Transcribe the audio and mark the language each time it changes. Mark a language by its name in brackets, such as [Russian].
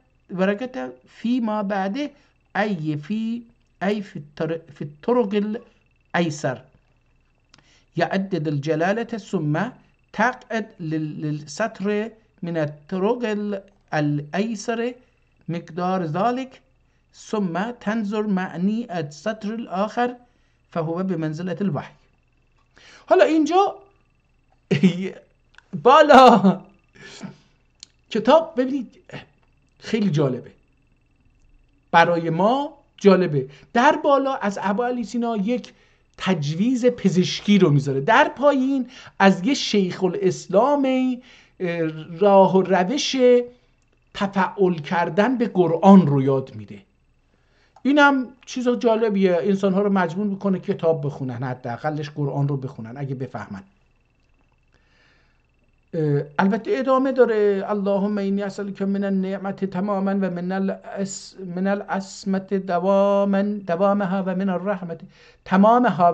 [Arabic] ورقة فيما بعده أي في الطرق الأيسر يعدد الجلالة ثم تقعد للسطر من الطرق الأيسر مقدار ذلك ثم تنظر معنی السطر الآخر فهو بمنزلة الوحی. [Persian] حالا اینجا بالا کتاب ببینید خیلی جالبه، برای ما جالبه. در بالا از ابا علی سینا یک تجویز پزشکی رو میذاره، در پایین از یه شیخ الاسلامی راه و روش تفعل کردن به قرآن رو یاد میده. اینم چیز جالبیه، انسان‌ها رو مجبور میکنه کتاب بخونن، حداقلش قرآن رو بخونن اگه بفهمن. البته ادامه داره. [Arabic] اللهم اینی اسألک من النعمت تماما و من العصمت دوامها و من الرحمت تمامها.